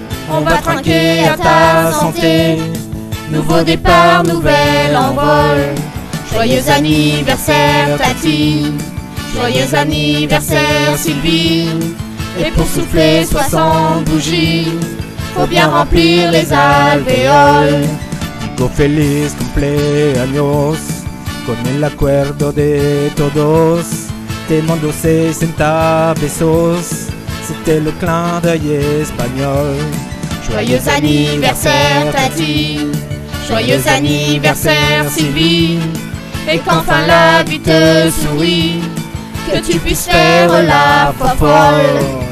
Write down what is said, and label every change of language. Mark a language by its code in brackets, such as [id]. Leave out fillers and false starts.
[fr] On va trinquer à ta santé, nouveau départ, nouvel envol. Joyeux anniversaire Tati, joyeux anniversaire Sylvie. Et pour souffler 60 bougies, faut bien remplir les alvéoles. [es] Digo feliz cumpleaños, con el acuerdo de todos. Te mando 60 besos, [fr] c'était le clin d'œil espagnol. Joyeux anniversaire Tati, joyeux anniversaire Sylvie. Et qu'enfin la vie te sourit, que tu puisses faire la folle.